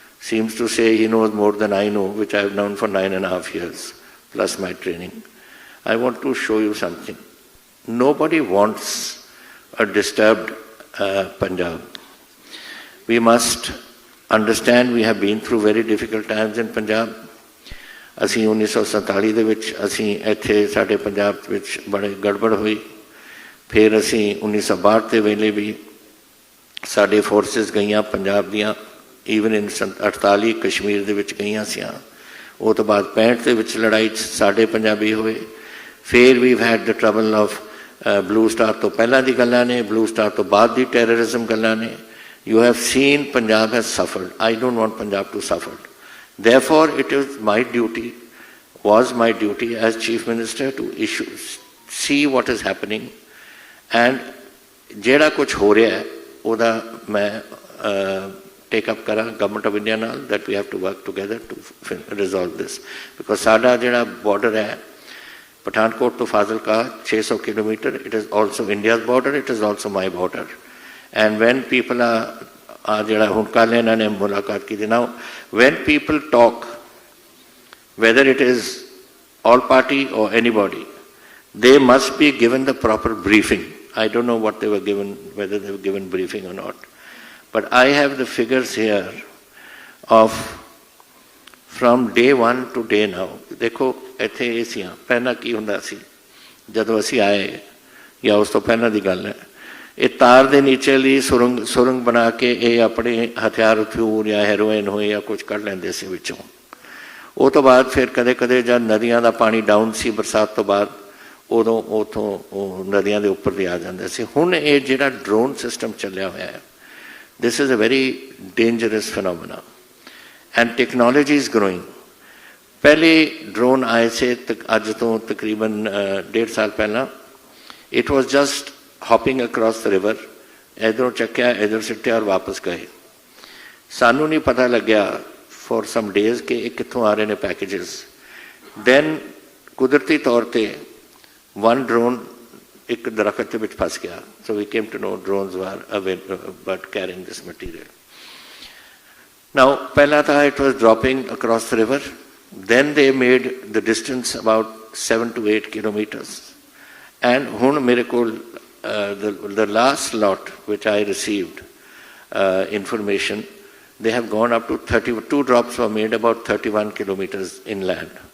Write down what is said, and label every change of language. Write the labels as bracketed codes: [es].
[en] seems to say he knows more than I know, which I have known for 9.5 years, plus my training. I want to show you something. Nobody wants a disturbed Punjab. We must understand we have been through very difficult times in Punjab. [pa] ਅਸੀਂ 1947 ਦੇ ਵਿੱਚ ਅਸੀਂ ਇੱਥੇ ਸਾਡੇ ਪੰਜਾਬ ਵਿੱਚ ਬੜੇ ਗੜਬੜ ਹੋਈ। ਫਿਰ ਅਸੀਂ 1962 ਦੇ ਵੇਲੇ ਵੀ ਸਾਡੇ ਫੋਰਸਿਸ ਗਈਆਂ ਪੰਜਾਬ ਦੀਆਂ, [en] even in [pa] 48 ਕਸ਼ਮੀਰ ਦੇ ਵਿੱਚ ਗਈਆਂ ਸੀ। ਉਹ ਤੋਂ ਬਾਅਦ 65 ਦੇ ਵਿੱਚ ਲੜਾਈ 'ਚ ਸਾਡੇ ਪੰਜਾਬੀ ਹੋਏ। ਫਿਰ ਵੀ [en] had the trouble of [pa] blue star ਤੋਂ ਪਹਿਲਾਂ ਦੀ ਗੱਲਾਂ ਨੇ, ਬਲੂ ਸਟਾਰ ਤੋਂ ਬਾਅਦ ਦੀ ਟੈਰਰਿਜ਼ਮ ਗੱਲਾਂ ਨੇ। [en] You have seen Punjab has suffered. I don't want Punjab to suffer. Therefore, it is my duty, was my duty as Chief Minister to see what is happening, and [pa] ਜਿਹੜਾ ਕੁਛ ਹੋ ਰਿਹਾ ਹੈ ਉਹਦਾ ਮੈਂ [en] take up ਕਰਾਂ Government of India ਨਾਲ, that we have to work together to resolve this. Because [pa] ਸਾਡਾ ਜਿਹੜਾ [en] border [pa] ਹੈ ਪਠਾਨਕੋਟ ਤੋਂ Fazilka 600 kilometre, [en] it is also India's border, it is also my border. And when people are [pa] ਜਿਹੜਾ ਹੁਣ ਕੱਲ੍ਹ ਇਹਨਾਂ ਨੇ ਮੁਲਾਕਾਤ ਕੀਤੀ, [en] now when people talk, whether it is all party or anybody, they must be given the proper briefing. I don't know what they were given, whether they were given briefing or not. But I have the figures here of from day one to day now. [pa] ਦੇਖੋ ਇੱਥੇ ਇਹ ਸੀ, ਪਹਿਲਾਂ ਕੀ ਹੁੰਦਾ ਸੀ ਜਦੋਂ ਅਸੀਂ ਆਏ ਜਾਂ ਉਸ ਤੋਂ ਪਹਿਲਾਂ ਦੀ ਗੱਲ ਹੈ, ਇਹ ਤਾਰ ਦੇ ਨੀਚੇ ਲਈ ਸੁਰੰਗ ਬਣਾ ਕੇ ਇਹ ਆਪਣੇ ਹਥਿਆਰ ਹਥਿਊਰ ਜਾਂ ਹੈਰੋਇਨ ਹੋਏ ਜਾਂ ਕੁਝ ਕੱਢ ਲੈਂਦੇ ਸੀ ਵਿੱਚੋਂ। ਉਹ ਤੋਂ ਬਾਅਦ ਫਿਰ ਕਦੇ ਕਦੇ ਜਦ ਨਦੀਆਂ ਦਾ ਪਾਣੀ ਡਾਊਨ ਸੀ ਬਰਸਾਤ ਤੋਂ ਬਾਅਦ, ਉਦੋਂ ਉੱਥੋਂ ਉਹ ਨਦੀਆਂ ਦੇ ਉੱਪਰ ਦੀ ਆ ਜਾਂਦੇ ਸੀ। ਹੁਣ ਇਹ ਜਿਹੜਾ ਡਰੋਨ ਸਿਸਟਮ ਚੱਲਿਆ ਹੋਇਆ ਹੈ, [en] This is a very dangerous phenomena and technology is growing. [pa] ਪਹਿਲੇ ਡਰੋਨ ਆਏ ਸੀ ਅੱਜ ਤੋਂ ਤਕਰੀਬਨ 1.5 ਸਾਲ ਪਹਿਲਾਂ। [en] it was just hopping across the river, [pa] ਇੱਧਰੋਂ ਚੱਕਿਆ ਇੱਧਰ ਸਿੱਟਿਆ ਔਰ ਵਾਪਸ ਗਏ। ਸਾਨੂੰ ਨਹੀਂ ਪਤਾ ਲੱਗਿਆ [en] for some days [pa] ਕਿ ਇਹ ਕਿੱਥੋਂ ਆ ਰਹੇ ਨੇ ਪੈਕੇਜਸ। then ਕੁਦਰਤੀ ਤੌਰ ਤੇ [en] one drone [pa] ਇੱਕ ਦਰਖਤ ਦੇ ਵਿੱਚ ਫਸ ਗਿਆ। [en] so we came to know drones were but carrying this material. now [pa] ਪਹਿਲਾਂ ਤਾਂ [en] it was dropping across the river, then they made the distance about 7 to 8 kilometers, and [pa] ਹੁਣ ਮੇਰੇ ਕੋਲ [en] the last lot which I received information, they have gone up to 32 drops were made about 31 kilometers inland.